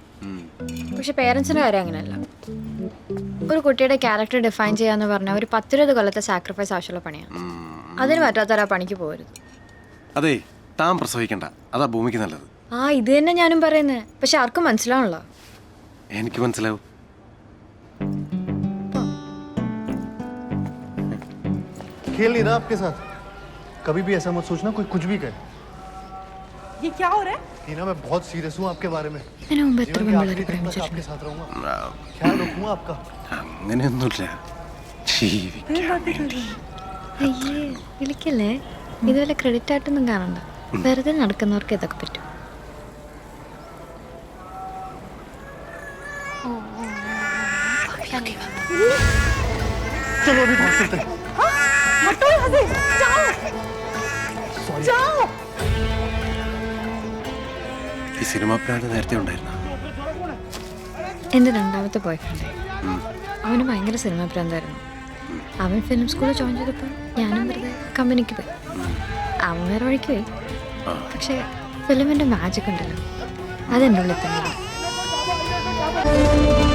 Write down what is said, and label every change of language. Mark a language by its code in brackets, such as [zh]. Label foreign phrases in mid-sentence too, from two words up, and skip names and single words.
[ml] പക്ഷെ പേരൻസിന്റെ കാര്യം അങ്ങനെയല്ല. ഒരു കുട്ടിയുടെ [en] character define [ml] ചെയ്യാന്ന് പറഞ്ഞാൽ ഒരു 10-20 കൊല്ലത്തെ സാക്രിഫൈസ് ആവശ്യമുള്ള പണിയാണ്. അതിന് പറ്റാത്തൊരാ പണിക്ക് പോകരുത്. അതെ, താൻ പ്രസവിക്കണ്ട. അതാ ഭൂമിക്ക് നല്ലത്. ഇത് തന്നെ ഞാനും പറയുന്നത്. പക്ഷെ ആർക്കും മനസ്സിലാവണല്ലോ. എനിക്ക് മനസ്സിലാവും. [hi] खेल नहीं रहा आपके साथ. कभी भी ऐसा मत सोचना कोई कुछ भी करे. ये क्या हो रहा है? टीना, मैं बहुत सीरियस हूँ आपके बारे में. [ml] ഇതിനു മുമ്പ് എത്ര [hi] जीवन के [ml] പെൺപിള്ളേരെ [hi] आखिरी दिन तक [ml] പ്രേമിച്ചിട്ടുണ്ട്? [hi] आपके साथ रहूंगा. ख्याल रखूंगा आपका. [ml] അങ്ങനെയൊന്നുമില്ല. ജീവിക്കാൻ വേണ്ടി. അയ്യേ വിളിക്കല്ലേ. ഇതുപോലെ ക്രെഡിറ്റ് ആയിട്ടൊന്നും കാണണ്ട. വെറുതെ നടക്കുന്നവർക്ക് ഇതൊക്കെ പറ്റും. [hi] चलो अभी भाग सकते हैं. हटो यहाँ से, जाओ, जाओ. [ml] ഈ സിനിമ പ്രാന്ത് നേരത്തെ ഉണ്ടായിരുന്ന എൻ്റെ രണ്ടാമത്തെ [en] boy friend, [ml] അവന് ഭയങ്കര സിനിമ പ്രാന്തായിരുന്നു. അവൻ ഫിലിം സ്കൂളിൽ ജോയിൻ ചെയ്തപ്പോൾ ഞാനും വെറുതെ കമ്പനിക്ക് പോയി. അവൻ വേറെ വഴിക്ക് പോയി. പക്ഷേ ഫിലിമിൻ്റെ മാജിക് ഉണ്ടല്ലോ, അതെൻ്റെ ഉള്ളിൽ തന്നെ.